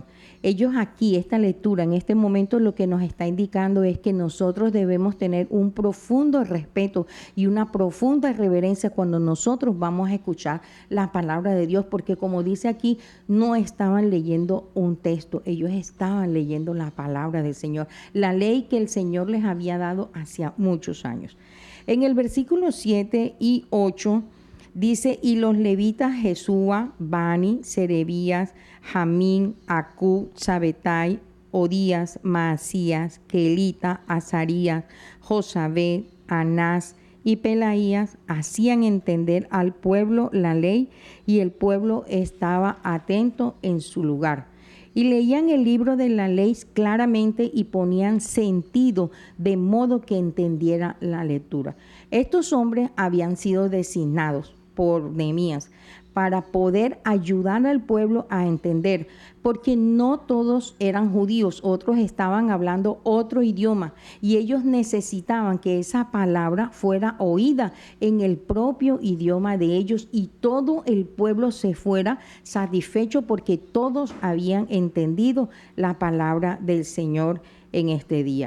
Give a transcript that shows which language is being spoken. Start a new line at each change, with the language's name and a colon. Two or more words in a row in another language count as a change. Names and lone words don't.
Spanish: Ellos aquí, esta lectura, en este momento lo que nos está indicando es que nosotros debemos tener un profundo respeto y una profunda reverencia cuando nosotros vamos a escuchar la palabra de Dios, porque como dice aquí, no estaban leyendo un texto, ellos estaban leyendo la palabra del Señor, la ley que el Señor les había dado hacía muchos años. En el versículo 7 y 8 dice: y los levitas Jesúa, Bani, Serebías, Jamín, Acú, Sabetai, Odías, Maasías, Kelita, Azarías, Josabed, Anás y Pelaías hacían entender al pueblo la ley, y el pueblo estaba atento en su lugar. Y leían el libro de la ley claramente y ponían sentido de modo que entendiera la lectura. Estos hombres habían sido designados por Nehemías para poder ayudar al pueblo a entender, porque no todos eran judíos, otros estaban hablando otro idioma y ellos necesitaban que esa palabra fuera oída en el propio idioma de ellos y todo el pueblo se fuera satisfecho porque todos habían entendido la palabra del Señor en este día.